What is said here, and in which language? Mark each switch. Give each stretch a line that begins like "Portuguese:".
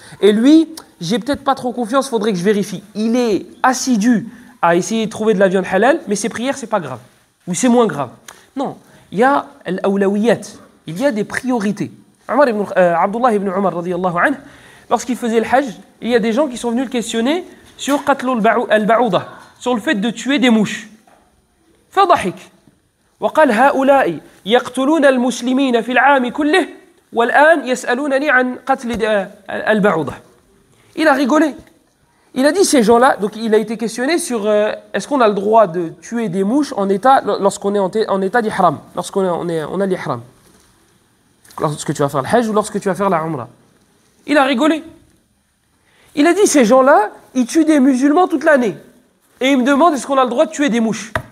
French: Et lui, j'ai peut-être pas trop confiance, faudrait que je vérifie. Il est assidu à essayer de trouver de la viande halal, mais ses prières, c'est pas grave. Ou c'est moins grave. Non, il y a al-awlawiyat, il y a des priorités. Abdullah ibn Umar, radiyallahu anhu, lorsqu'il faisait le hajj, il y a des gens qui sont venus le questionner sur
Arabic: qatl al-ba'oudah,
French: sur le fait de tuer des mouches.
Arabic: فضحك وقال هؤلاء يقتلون المسلمين في العام كله والآن يسألونني عن قتل البعوضة.
French: Il a rigolé. Il a dit ces gens-là, donc il a été questionné sur est-ce qu'on a le droit de tuer des mouches lorsqu'on est en état d'ihram, lorsqu'on a l'ihram, lorsque tu vas faire le hajj ou lorsque tu vas faire la umrah. Il a rigolé. Il a dit ces gens-là, ils tuent des musulmans toute l'année. Et ils me demandent est-ce qu'on a le droit de tuer des mouches.